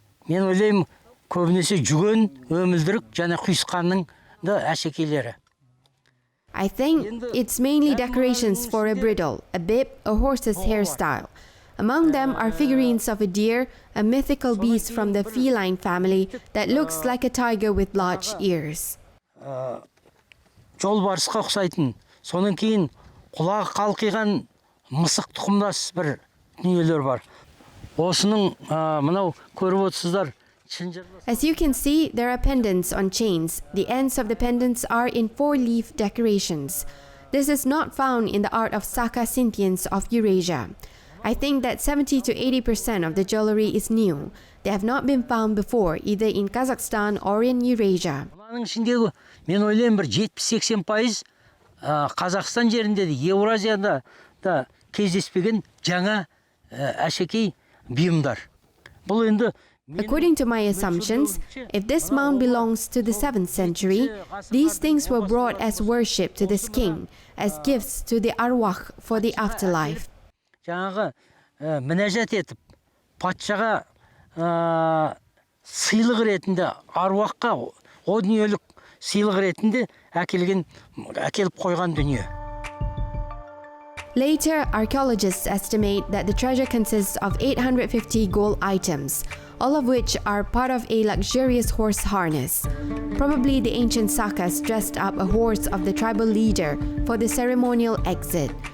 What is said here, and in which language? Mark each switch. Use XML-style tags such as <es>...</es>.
<kk>Мен ойлаймын, көбінесе жүген, өмілдірік және құйысқанның да әшекейлері.</kk> <en>I think it's mainly decorations for a bridle, a bib, a horse's hairstyle. Among them are figurines of a deer, a mythical beast from the feline family that looks like a tiger with large ears.</en> <kk>Жолбарысқа ұқсайтын, соның кейін құлағы қалқиған мысық тұқымдас бір дүниелер бар. Осының мынау көріп отырсыздар.</kk> <en>As you can see, there are pendants on chains. The ends of the pendants are in 4-leaf decorations. This is not found in the art of Saka Scythians of Eurasia. I think that 70 to 80% of the jewelry is new. They have not been found before, either in Kazakhstan or in Eurasia.</en> <kk>Оның ішіндегі, мен ойлаймын, бір 70-80% Қазақстан жерінде де, Еуразияда да кездеспеген жаңа әшекей бұйымдар. Бұл енді</kk> <en>According to my assumptions, if this mound belongs to the 7th century, these things were brought as worship to this king, as gifts to the arwah for the afterlife.</en> <kk>жаңағы мінәжат етіп, патшаға сыйлық ретінде аруаққа о дүниелік сыйлық ретінде әкеліп қойған дүние.</kk> <en>Later, archaeologists estimate that the treasure consists of 850 gold items, all of which are part of a luxurious horse harness. Probably the ancient Sakas dressed up a horse of the tribal leader for the ceremonial exit.</en>